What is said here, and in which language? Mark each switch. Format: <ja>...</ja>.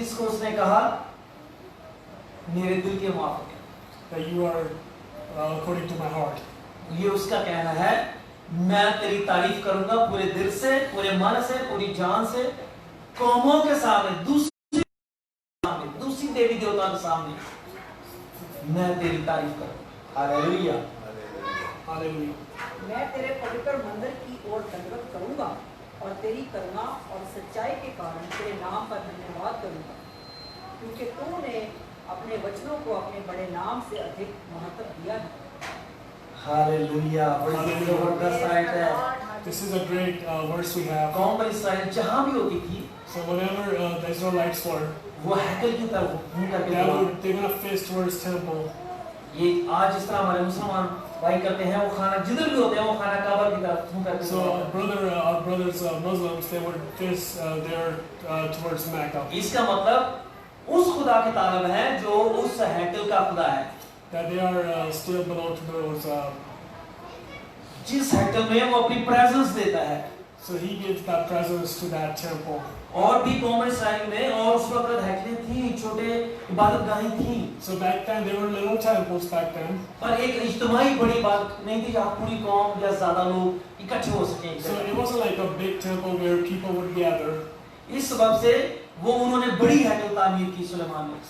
<hi>उसने कहा मेरे दिल के मुआफिक</hi> <en>that you are according to my heart.</en> <hi>ये उसका कहना है, मैं तेरी तारीफ करूंगा पूरे दिल से, पूरे मन से, पूरी जान से, कौमों के सामने, दूसरी देवी देवताओं के सामने मैं तेरी तारीफ करूंगा। Hallelujah,</hi> <en>Hallelujah.</en> <hi>मैं तेरे पवित्र मंदिर की ओर दंडवत करूंगा और तेरी करुणा और सच्चाई के कारण तेरे नाम पर धन्यवाद करूंगा, क्योंकि तूने अपने वचनों को अपने बड़े नाम से अधिक महत्व दिया है। हालेलुया, बड़ी जबरदस्त आयत है।</hi> <en>This is a great verse we have.</en> <hi>कौम बनी इस्राएल जहां भी होती थी,</hi> <en>So whenever the Israelites were,</en> <hi>वो हैकल की तरफ मुंह करके</hi> <en>they're gonna face towards temple.</en> <hi>ये आज जिस तरह हमारे मुसलमान भाई करते हैं, वो खाना जिधर भी होते हैं वो खाना काबा की तरफ मुंह करके</hi> <en>So our brothers Muslims, they would face there towards Mecca.</en> <hi>इसका मतलब उस खुदा के तालब है जो उस हैकल का खुदा है,</hi> <en>That they are still belong to those.</en> <hi>जिस हैकल में वो अपनी प्रेजेंस देता है।</hi> <en>So he gives that presence to that temple.</en> <hi>और भी कौम इस्राएल में और उस वक्त हैकलें थी, छोटे इबादतगाहें थी।</hi> <en>So back then there were little temples back then.</en> <hi>पर एक इज्तिमाई बड़ी इबादत नहीं थी जहाँ पूरी कौम या ज्यादा लोग इकट्ठे हो सकें।</hi> <en>So it wasn't like a big temple where people would gather.</en> <hi>इस सबब से वो उन्होंने बड़ी हैकल तामीर की सुलेमान ने।</hi>